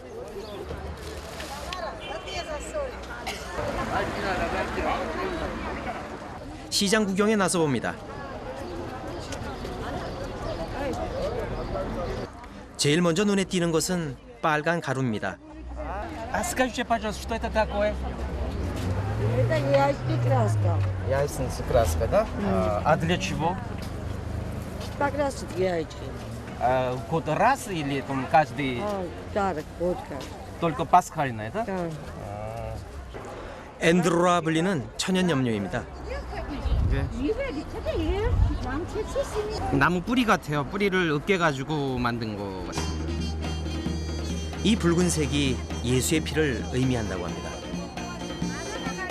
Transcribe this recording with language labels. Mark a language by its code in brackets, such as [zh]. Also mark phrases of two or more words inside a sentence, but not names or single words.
[ko] 시장 구경에 나서봅니다. 제일 먼저 눈에 띄는 것은 빨간 가루입니다. [ru] Скажите, пожалуйста, что это такое? Это яйцо краска. Яйцо краска, да? А для чего? Покрасить яйца. Год раз или там каждый? Да, год раз. Только пасхальное, да? Да. [ko] 엔드로라 불리는 천연염료입니다. 나무 뿌리 같아요. 뿌리를 으깨가지고 만든 거 같아요. 이 붉은색이 예수의 피를 의미한다고 합니다.